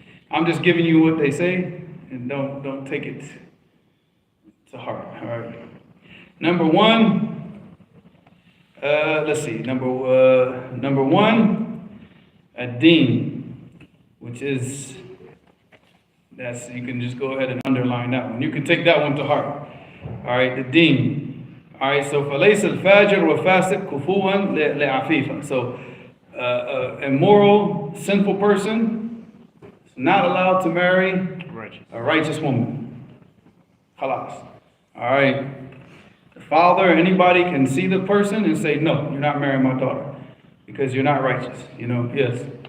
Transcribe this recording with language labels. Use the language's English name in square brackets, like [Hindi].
[English] I'm just giving you what they say, and don't take it to heart. All right. Number one, let's see. Number one, ad-deen, which is you can just go ahead and underline that one. You can take that one to heart. All right, the deen. All right, so [Arabic] فَلَيْسَ الْفَاجِرُ وَفَاسِقْ كُفُوًا لِعَفِيفًا. [English] So a immoral, sinful person is not allowed to marry a righteous woman. Khalas. All right. The father, anybody can see the person and say, no, you're not marrying my daughter because you're not righteous. You know, yes.